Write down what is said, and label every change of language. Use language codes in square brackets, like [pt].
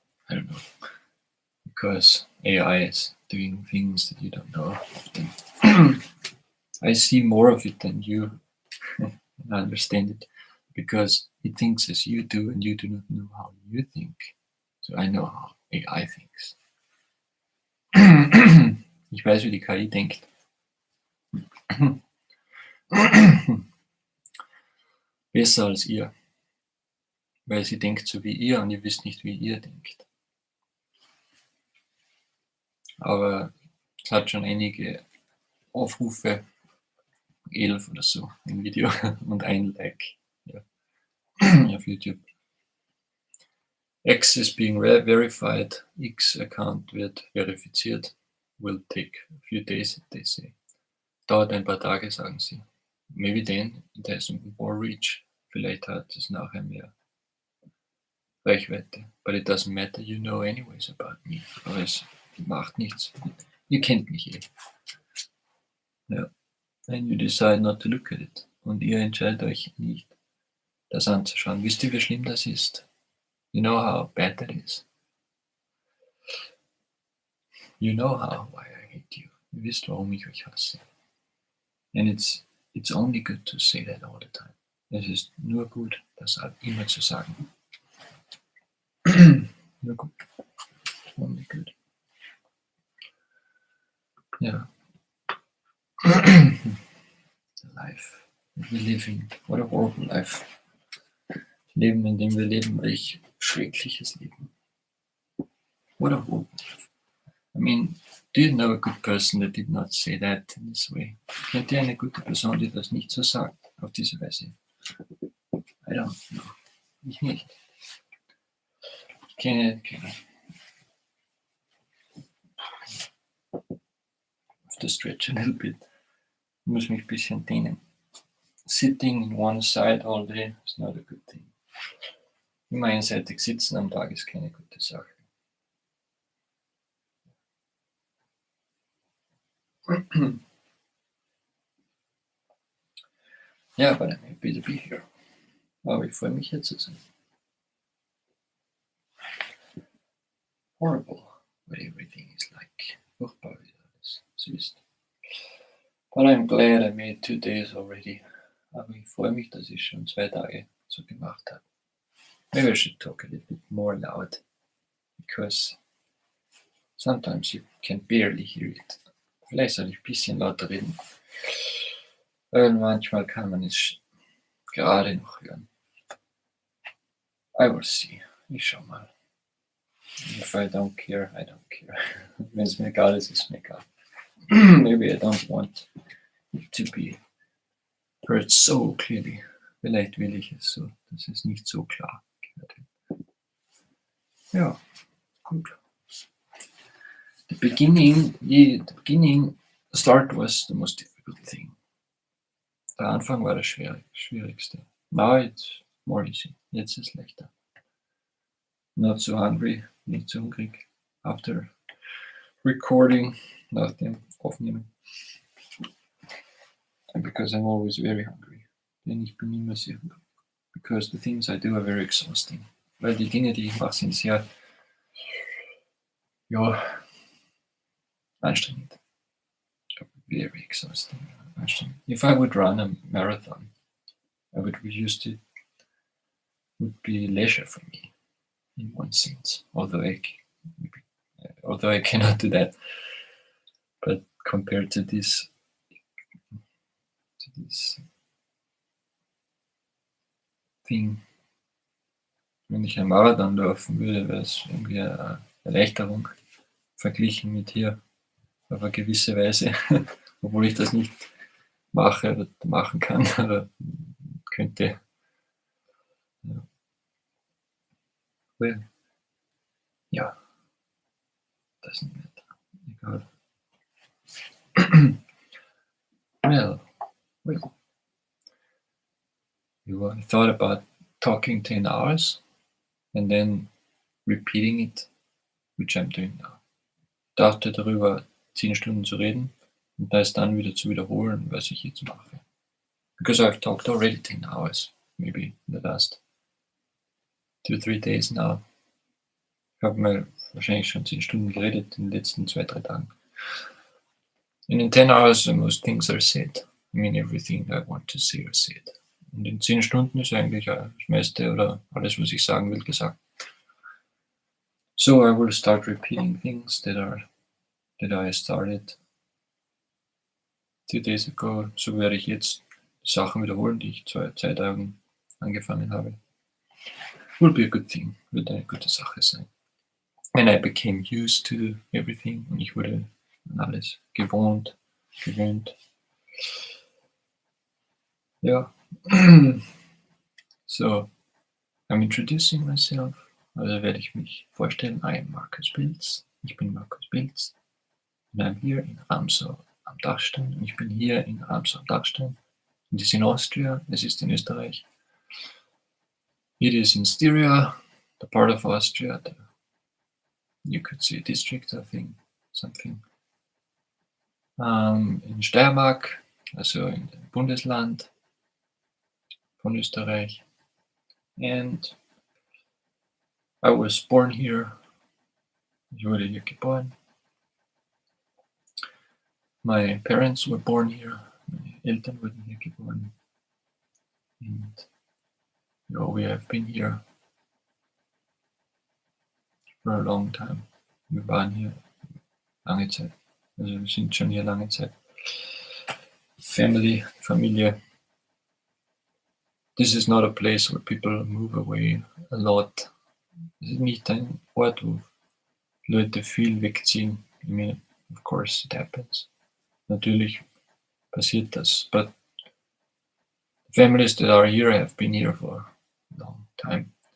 [en] I don't know, because AI is doing things that you don't know often. I see more of it than you. I understand it because it thinks as you do, and you do not know how you think. So I know how AI thinks. [de] Ich weiß, wie die KI denkt. Besser als ihr. Weil sie denkt so wie ihr und ihr wisst nicht, wie ihr denkt. Aber es hat schon einige Aufrufe, 11 oder so im Video und ein Like, ja, auf YouTube. [en] X is being verified. [de] X Account wird verifiziert. [en] Will take a few days, they say. [de] Dauert ein paar Tage, sagen sie. [en] Maybe then it has more reach. [de] Vielleicht hat es nachher mehr Reichweite. [en] But it doesn't matter, you know anyways about me. [de] Aber es macht nichts. Ihr kennt mich eh. Ja. [en] And you decide not to look at it. [de] Und ihr entscheidet euch nicht, das anzuschauen. Wisst ihr, wie schlimm das ist? [en] You know how bad that is. You know why I hate you. [de] Ihr wisst, warum ich euch hasse. [en] And it's only good to say that all the time. [de] Es ist nur gut, das immer zu sagen. Nur gut. [en] Only good. Ja. The life that we live in. What a horrible life. [de] Das Leben, in dem wir leben, welch schreckliches Leben. [en] What a horrible life. I mean, do you know a good person that did not say that in this way? [de] Kennt ihr eine gute Person, die das nicht so sagt, auf diese Weise? [en] I don't know. [de] Ich nicht. Ich kenne keine. [en] have to stretch a little bit. [de] Ich muss mich ein bisschen dehnen. [en] Sitting in one side all day is not a good thing. [de] Immer einseitig sitzen am Tag ist keine gute Sache. [en] Yeah, but I'm happy to be here. [de] Aber ich freue mich, hier zu sein. [en] Horrible, but everything is like, [de] furchtbar, wie alles so ist. [en] But I'm glad I made 2 days already. [de] Aber ich freue mich, dass ich schon 2 Tage so gemacht habe. [en] Maybe I should talk a little bit more loud, because sometimes you can barely hear it. [de] Vielleicht soll ich ein bisschen lauter reden, weil manchmal kann man es gerade noch hören. [en] I will see. [de] Ich schau mal. [en] If I don't care, I don't care. [de] Wenn es mir egal ist, ist es mir egal. [en] Maybe I don't want it to be heard so clearly. [de] Vielleicht will ich es so, dass es nicht so klar gehört wird. Ja, gut. [en] The start was the most difficult thing. [de] Der Anfang war das Schwierigste. [en] Now it's more easy. [de] Jetzt ist es leichter. [en] Not so hungry, [de] nicht so hungrig. [en] After recording, [de] nach dem Aufnehmen. [en] And because I'm always very hungry. [de] Denn ich bin immer sehr hungrig. [en] Because the things I do are very exhausting. [de] Weil die Dinge, die ich mache, sind sehr, anstrengend. [en] Very exhausting. [de] Anstrengend. [en] If I would run a marathon, I would use it. Would be leisure for me, in one sense. Although I cannot do that, but compared to this thing, [de] wenn ich einen Marathon laufen würde, wäre es irgendwie eine Erleichterung verglichen mit hier auf eine gewisse Weise, obwohl ich das nicht mache oder machen kann oder könnte. [en] Ja. Well, ja, doesn't matter. [de] Egal. [en] Well, I thought about talking 10 hours and then repeating it, which I'm doing now. [de] Ich dachte darüber 10 Stunden zu reden und das dann wieder zu wiederholen, was ich jetzt mache. [en] Because I've talked already 10 hours, maybe in the last 2-3 days now. [de] Ich habe mal wahrscheinlich schon 10 Stunden geredet in den letzten 2-3 Tagen. [en] And in 10 hours most things are said. I mean, everything I want to say are said. [de] Und in 10 Stunden ist eigentlich das meiste oder alles, was ich sagen will, gesagt. [en] So I will start repeating things that I started 2 days ago. [de] So werde ich jetzt Sachen wiederholen, die ich 2 Tagen angefangen habe. [en] Will be a good thing. [de] Wird eine gute Sache sein. [en] And I became used to everything. [de] Und ich wurde an alles gewöhnt. Ja. [en] So, I'm introducing myself. [de] Also werde ich mich vorstellen. [en] I am Markus Pilz. [de] Ich bin Markus Pilz. [en] And I'm here in Ramsau am Dachstein. [de] Und ich bin hier in Ramsau am Dachstein. [en] It is in Austria. [de] Es ist in Österreich. [en] It is in Styria, the part of Austria. You could say district, I think, something. [de] In Steiermark, also in dem Bundesland von Österreich. [en] And I was born here. [de] Ich wurde hier geboren. [en] My parents were born here. [de] Meine Eltern wurden hier geboren. [en] And we have been here for a long time. [de] Wir waren hier lange Zeit. Also wir sind schon hier lange Zeit. Familie. [en] This is not a place where people move away a lot. [de] Es ist nicht ein Ort, wo Leute viel wegziehen. [en] I mean, of course it happens. [de] Natürlich passiert das. [en] But families that are here have been here for a long time.